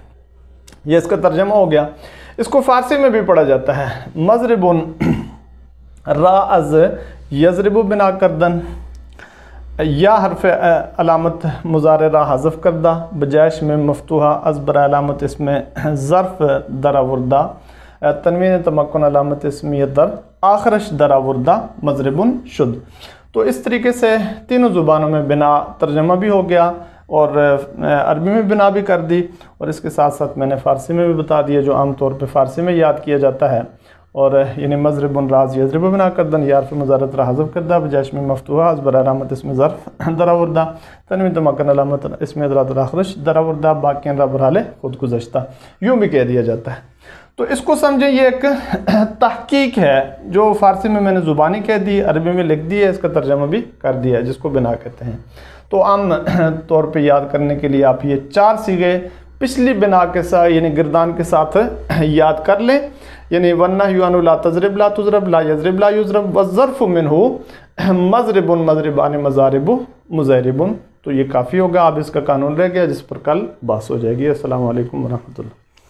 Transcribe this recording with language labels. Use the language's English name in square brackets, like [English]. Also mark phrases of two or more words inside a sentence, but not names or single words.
[Urdu] یہ اس کا ترجمہ ہو گیا۔ اس کو فارسی میں بھی پڑھا جاتا ہے [Persian] مضربٌ را از یضرب بنا کردن، یا حرف علامت مضارع را حذف کرده بجایش میم مفتوحه از بهر علامت اسم ظرف درآورده تنوین تمکن علامت اسمیت در آخرش درآورده مضربٌ شد. [Urdu] تو اس طریقے سے تینوں زبانوں میں بنا ترجمہ بھی ہو گیا, اور عربی میں بنا بھی کر دی، اور اس کے ساتھ ساتھ میں نے فارسی میں بھی بتا دیا جو عام طور پہ فارسی میں یاد کیا جاتا ہے، اور یعنی [Persian] مضرب راز یضرب بنا کردن یارف مزارت را حذف کردہ بجاش میں مفتوحہ از برا علامت اسم ظرف دراوردہ تنوین تمکن علامت اسم ادرات راخرش دراوردہ باقین را برحال خود گزشتہ، [Urdu] یوں بھی کہہ دیا جاتا ہے۔ تو اس کو سمجھیں یہ ایک تحقیق ہے جو فارسی میں نے زبانی کہہ دی، عربی میں لکھ دی ہے، اس کا ترجمہ بھی کر دیا ہے جس کو بنا کہتے ہیں۔ تو عام طور پہ یاد کرنے کے لیے آپ یہ 4 صیغے پچھلی بنا کے ساتھ یعنی گردان کے ساتھ یاد کر لیں، یعنی [Arabic] والنہی عنہ لا تضرب لا تضرب لا یضرب لا یضرب والظرف منہ مضرب مضربان مضارب مضارب، [Urdu] تو یہ کافی ہوگا۔ اب اس کا قانون رہ گیا جس پر کل بحث ہو جائے گی۔ [Arabic] السلام علیکم ورحمۃ اللہ۔